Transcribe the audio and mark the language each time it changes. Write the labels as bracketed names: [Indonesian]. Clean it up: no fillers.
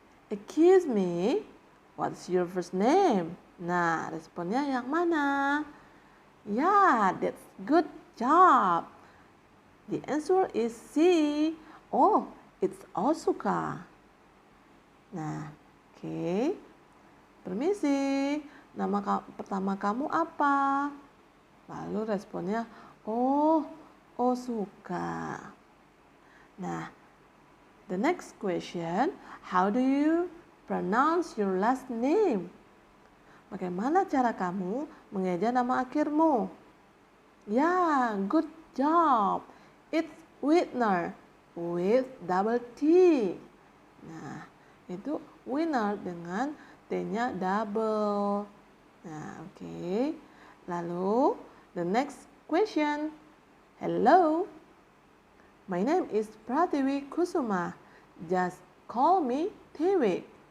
[English] Excuse me, what's your first name? [Indonesian] Nah, responnya yang mana? [English] Yeah, that's good job. The answer is C. Oh, it's Osuka. Nah, okay. [Indonesian] Permisi. Nama pertama kamu apa? Lalu responnya, oh, Osuka. [English] Nah, the next question, how do you pronounce your last name? [Indonesian] Bagaimana cara kamu mengeja nama akhirmu? [English] Ya, good job. It's Whitner with double T. [Indonesian] Nah, itu winner dengan T-nya double. Nah, oke. Lalu, [English] the next question. Hello, My name is Pratiwi Kusuma. Just call me Tiwi.